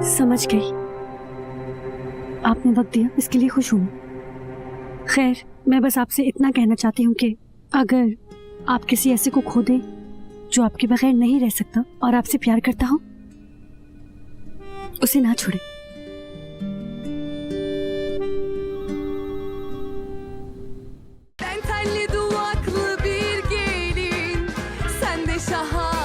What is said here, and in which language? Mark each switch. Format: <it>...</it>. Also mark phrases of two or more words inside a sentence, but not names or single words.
<hi>समझ गई, आपने वक्त दिया इसके लिए खुश हूँ। खैर, मैं बस आपसे इतना कहना चाहती हूँ कि अगर आप किसी ऐसे को खो दें जो आपके बगैर नहीं रह सकता और आपसे प्यार करता हो, उसे ना छोड़े।</hi> <tr>Ben telli duvaklı bir gelin, sen de şahane.</tr>